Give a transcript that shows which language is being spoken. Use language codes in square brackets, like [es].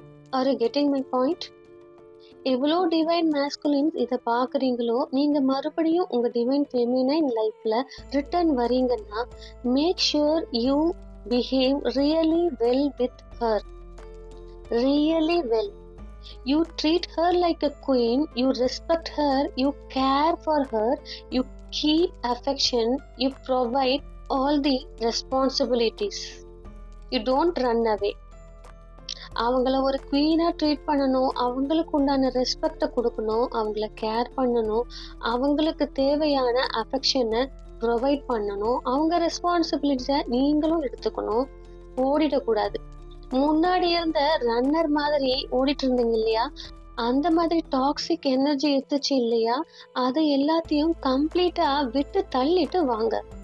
[en] Are you getting my point? [ta] எவ்வளோ divine மாஸ்குலின்ஸ் இதை பார்க்குறீங்களோ, நீங்க மறுபடியும் உங்க டிவைன் ஃபெமினைன் லைஃப்ல ரிட்டர்ன் வரீங்கன்னா [en] Make sure you behave really well with her. Really well. You treat her like a queen, you respect her, you care for her, you keep affection, you provide all the responsibilities. You don't run away. [ta] அவங்கள ஒரு குவீனா treat பண்ணணும், அவங்களுக்கு உண்டான ரெஸ்பெக்டை கொடுக்கணும், அவங்கள care பண்ணணும், அவங்களுக்கு தேவையான அஃபெக்ஷனை ப்ரொவைட் பண்ணணும், அவங்க ரெஸ்பான்சிபிலிட்டிஸை நீங்களும் எடுத்துக்கணும். ஓடிடக்கூடாது. முன்னாடி இருந்த ரன்னர் மாதிரி ஓடிட்டு இருந்தீங்க இல்லையா, அந்த மாதிரி டாக்ஸிக் எனர்ஜி இருந்துச்சு இல்லையா, அது எல்லாத்தையும் கம்ப்ளீட்டா விட்டு தள்ளிட்டு வாங்க.